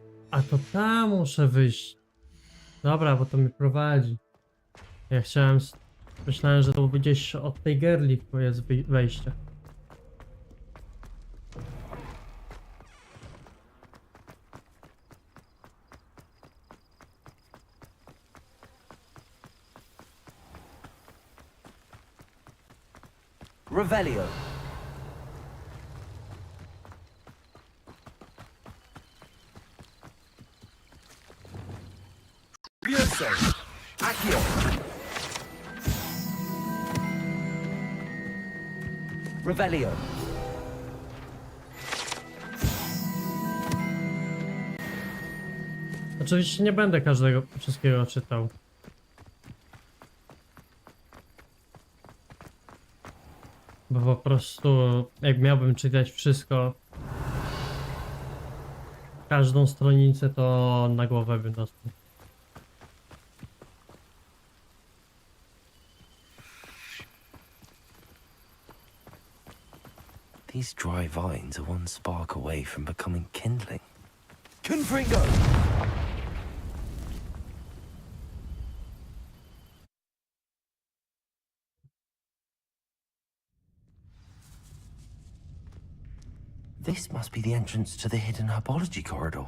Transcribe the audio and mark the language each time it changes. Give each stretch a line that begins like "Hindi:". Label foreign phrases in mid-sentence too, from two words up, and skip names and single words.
Polish: A to tam muszę wyjść. Dobra, bo to mnie prowadzi. Ja chciałem... Myślałem, że to gdzieś od tej girli jest wejście. Revelio. Bioso. Accio. Revelio. Oczywiście nie będę wszystkiego czytał. Bo po prostu jak miałbym czytać wszystko, każdą stronicę, to na głowę bym dostał.
English: These dry vines are one spark away from becoming kindling. Confringo! This must be the entrance to the hidden herbology corridor.